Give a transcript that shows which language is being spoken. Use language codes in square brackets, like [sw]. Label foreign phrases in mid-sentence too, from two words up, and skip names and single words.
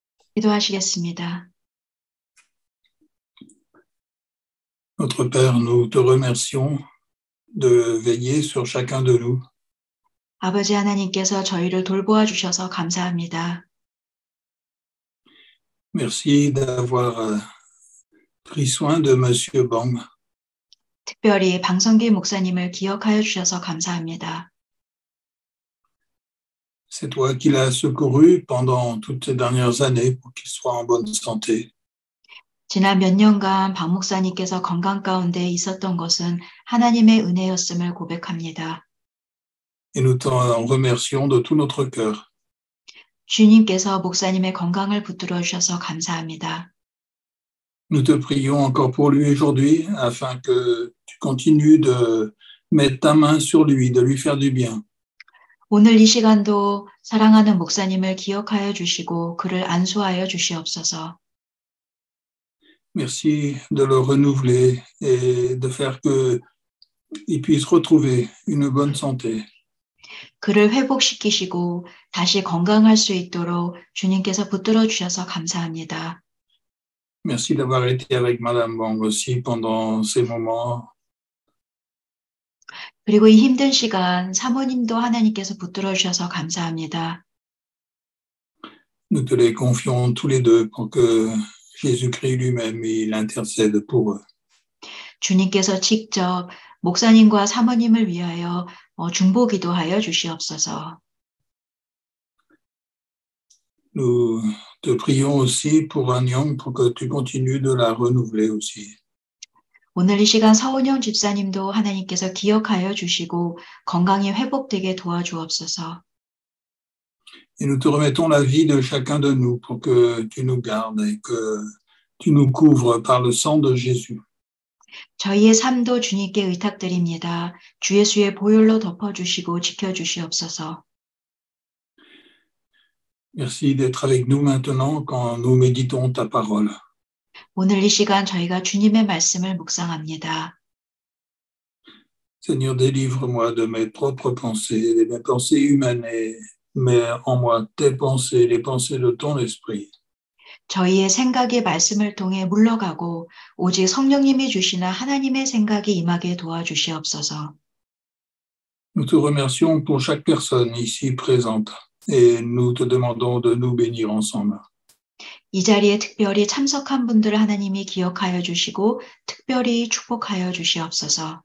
[ko] 기도하시겠습니다. [fr] Notre Père, nous te remercions de veiller sur chacun de nous. [ko] 아버지 하나님께서 저희를 돌보아 주셔서 감사합니다. [fr] Merci d'avoir pris soin de Monsieur Bang. [ko] 특별히 방성길 목사님을 기억하여 주셔서 감사합니다. [fr] C'est toi qui l'as secouru pendant toutes ces dernières années pour qu'il soit en bonne santé. [ko] 지난 몇 년간 박 목사님께서 건강 가운데 있었던 것은 하나님의 은혜였음을 고백합니다. [fr] Et nous t'en remercions de tout notre cœur. [ko] 주님께서 목사님의 건강을 붙들어 주셔서 감사합니다. [fr] Nous te prions encore pour lui aujourd'hui afin que tu continues de mettre ta main sur lui, de lui faire du bien. [ko] 오늘 이 시간도 사랑하는 목사님을 기억하여 주시고 그를 안수하여 주시옵소서. [fr] Merci de le renouveler et de faire qu'il puisse retrouver une bonne santé. [ko] 그를 회복시키시고 다시 건강할 수 있도록 주님께서 붙들어 주셔서 감사합니다. [fr] Merci d'avoir été avec Madame Bang aussi pendant ces moments. [ko] 그리고 이 힘든 시간 사모님도 하나님께서 붙들어 주셔서 감사합니다. [fr] Nous te les confions tous les deux pour que Jésus-Christ lui-même, il intercède pour eux. [ko] 주님께서 직접 목사님과 사모님을 위하여 중보 기도하여 주시옵소서. [fr] Nous te prions aussi pour Anyang pour que tu continues de la renouveler aussi. [ko] 오늘 이 시간 서운영 집사님도 하나님께서 기억하여 주시고 건강이 회복되게 도와주옵소서. [fr] Et nous te remettons la vie de chacun de nous pour que tu nous gardes et que tu nous couvres par le sang de Jésus. [ko] 저희의 삶도 주님께 의탁드립니다. 주 예수의 보혈로 덮어주시고 지켜주시옵소서. [fr] Merci d'être avec nous maintenant quand nous méditons ta parole. [ko] 오늘 이 시간 저희가 주님의 말씀을 묵상합니다. [fr] Seigneur, délivre-moi de mes propres pensées, de mes pensées humaines, et mets en moi tes pensées, les pensées de ton esprit. [ko] 저희의 생각이 말씀을 통해 물러가고 오직 성령님이 주시는 하나님의 생각이 임하게 도와주시옵소서. [fr] Nous te remercions pour chaque personne ici présente et nous te demandons de nous bénir ensemble. [ko] 이 자리에 특별히 참석한 분들을 하나님이 기억하여 주시고 특별히 축복하여 주시옵소서.